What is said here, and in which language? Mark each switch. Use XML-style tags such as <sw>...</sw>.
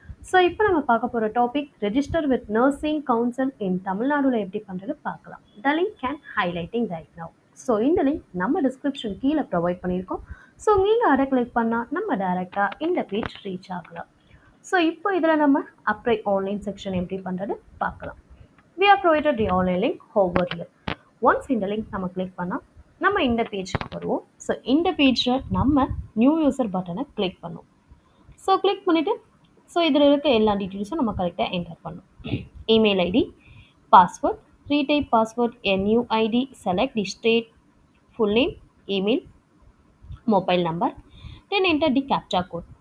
<ta>So இப்போ நம்ம பார்க்க போகிற topic</ta> <en>register with nursing council in</en> <ta>தமிழ்நாடுல எப்படி பண்ணுறது பார்க்கலாம்.</ta> <en>The link can highlighting right now.</en> <ta>So இந்த லிங்க் நம்ம டிஸ்கிரிப்ஷன் கீழே ப்ரொவைட் பண்ணியிருக்கோம். ஸோ நீங்கள் அதை கிளிக் பண்ணால் நம்ம டைரெக்டாக இந்த பேஜ் ரீச் ஆகலாம். ஸோ இப்போ இதில் நம்ம அப்ளை ஆன்லைன் செக்ஷன் எப்படி பண்ணுறது பார்க்கலாம்.</ta> <en>We are provided the online link over here.</en> <ta>Once இந்த லிங்க் நம்ம கிளிக் பண்ணால் நம்ம இந்த பேஜுக்கு வருவோம். ஸோ இந்த பேஜில் நம்ம நியூ யூசர் பட்டனை கிளிக் பண்ணுவோம். ஸோ கிளிக் பண்ணிவிட்டு ஸோ இதில் இருக்க எல்லா டீட்டெயில்ஸும் நம்ம கரெக்டாக என்டர் பண்ணணும்.</ta> <en>Email ID, password, retype password, new ID, select the state, full name, email, mobile number, then enter the captcha code.</en>